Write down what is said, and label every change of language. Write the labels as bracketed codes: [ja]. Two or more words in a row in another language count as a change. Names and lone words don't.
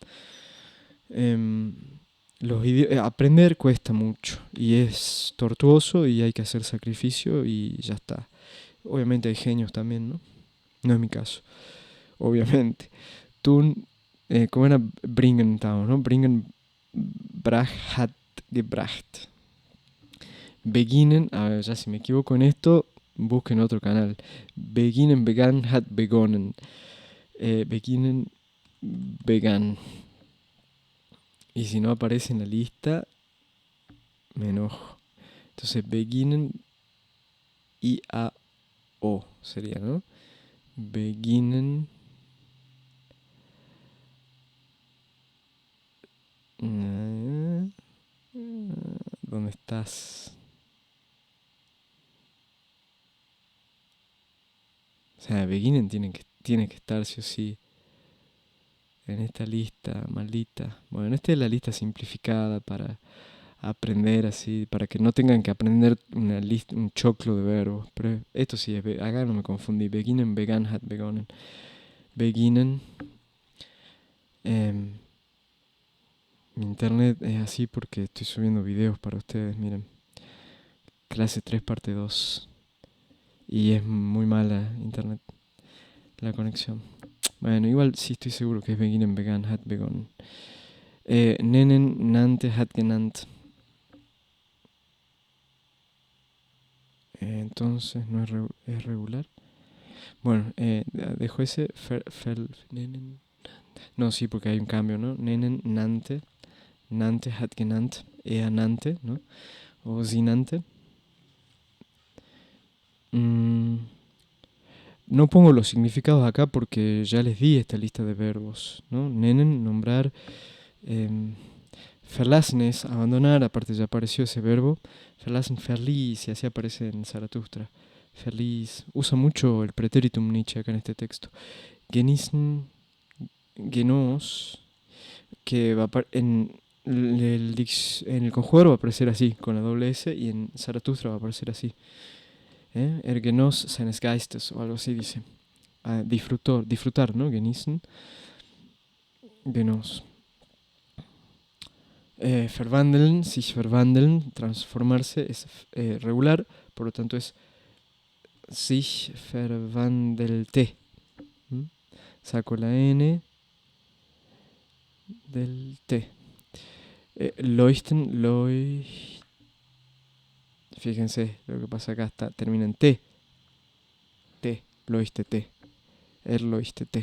[es] Em, aprender cuesta mucho y es tortuoso y hay que hacer sacrificio y ya está. Obviamente hay genios también, ¿no? No es mi caso, obviamente. Tú, ¿cómo era? Bringentown, ¿no? [de] Bringenbrach hat gebracht. [es] Beginnen, a ver, ya si me equivoco en esto, busquen otro canal. [de] Beginnen, begann, hat begonnen. Beginnen, begann. [es] Y si no aparece en la lista, me enojo. Entonces, beginnen, I-A-O sería, ¿no? Beginnen. ¿Dónde estás? O sea, beginnen tiene que estar sí o sí en esta lista maldita. Bueno, esta es la lista simplificada para aprender así, para que no tengan que aprender una lista, un choclo de verbos. Pero esto sí es, acá no me confundí. [de] Beginnen, begann, hat begonnen. [es] Beginnen. Mi internet es así porque estoy subiendo videos para ustedes, miren. Clase 3 parte 2. Y es muy mala internet, la conexión. Bueno, igual sí estoy seguro que es [de] beginnen, begann, hat begonnen. Nennen, nannte, hat genannt. [es] Entonces, ¿no es regular? Bueno, dejo ese. Nennen. No, sí, porque hay un cambio, ¿no? [de] Nennen, nannte. Nannte, hat genannt. Nannte, [es] ¿no? [de] O sie nannte. [es] No pongo los significados acá porque ya les di esta lista de verbos, ¿no? Nennen, nombrar. Verlassen es abandonar, aparte ya apareció ese verbo. [de] Verlassen, verließ, [es] y así aparece en Zaratustra. Verließ. Usa mucho el pretéritum Nietzsche acá en este texto. [de] Genießen, genos, [es] que va en el conjugador va a aparecer así, con la doble S, y en Zaratustra va a aparecer así. [de] Genos seines Geistes, [es] o algo así dice. Disfrutar, ¿no? [de] Genießen, genos. Verwandeln, sich verwandeln, [es] transformarse es regular, por lo tanto es [de] sich verwandelte. [es] Saco la N del T. Leuchten, fíjense, lo que pasa acá termina en T. [de] T, leuchtete. Leuchtete.